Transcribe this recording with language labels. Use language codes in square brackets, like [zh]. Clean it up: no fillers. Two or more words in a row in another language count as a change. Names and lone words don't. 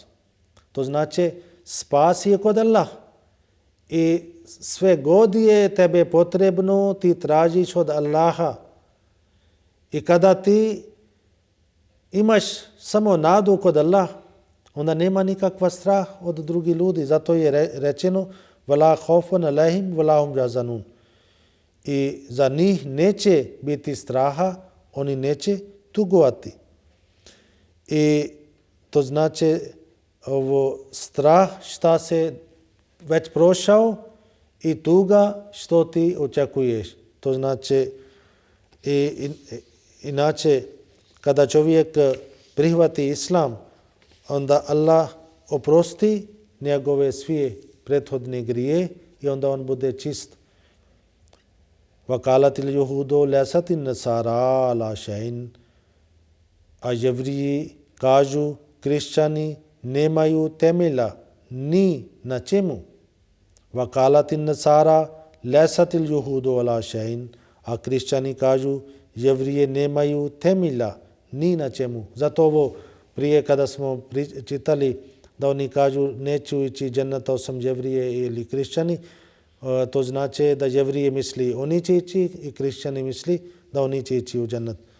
[bs] To znači spas je kod Allah. I sve god je tebe potrebno ti tražiš od Allaha. I kada ti imaš samo nadu kod Allah, onda nema nikakva strah od drugih ljudi. Zato je rečeno [ar] ولا خوف عليهم ولا هم يحزنون. [bs] I za njih neće biti straha, oni neće tugovati. I to znači ovo strah šta se već prošao i tuga što ti očekuješ. To znači inače kada čovjek prihvati Islam, onda Allah oprosti njegove sve prethodne grije i onda on bude čist. [ar] وقالت اليهود ليست النصارى على شيء. [bs] A jevriji kažu, kršćani nemaju temelja ni na čemu. [ar] وقالت النصارى ليست اليهود على شيء. [bs] A kršćani kažu, jevrije nemaju temelja ni na čemu. Zato ovo prije kada smo čitali da oni kažu neću ići džennet osim jevrije ili kršćani, to znači da jevrije misli oni će ići i kršćani misli da oni će ići u džennet.